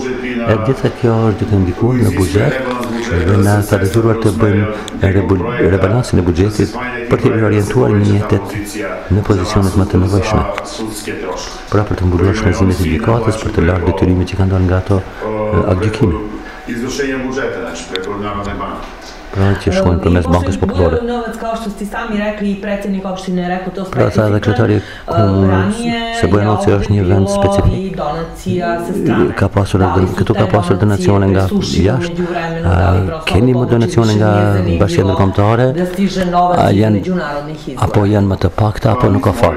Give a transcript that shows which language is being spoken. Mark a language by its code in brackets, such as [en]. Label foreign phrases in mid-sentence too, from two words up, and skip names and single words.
[sq] E gjitha kjo është duke ndikuar në buxhet dhe na ka detyruar të bëjmë rebalansin e buxhetit për të riorientuar mjetet në pozicionet më të nevojshme. Pra për të mbuluar shpenzimet e gjykatës, për të larë detyrimet që kanë dalë nga ato aktgjykimi. [sr] Izvršenjem budžeta, znači preko Narodne banke. [sq] Pra që shkojnë përmes Bankës Popullore. [sr] Kao što ste sami rekli, predsjednik opštine je rekao, to [sq] Pra tha edhe kryetari komunës se Bujanoci është një vend specifik. Këtu ka pasur donacione nga jashtë, keni më donacione nga bashkja ndërkombëtare, apo janë më të pakta apo nuk ka fare.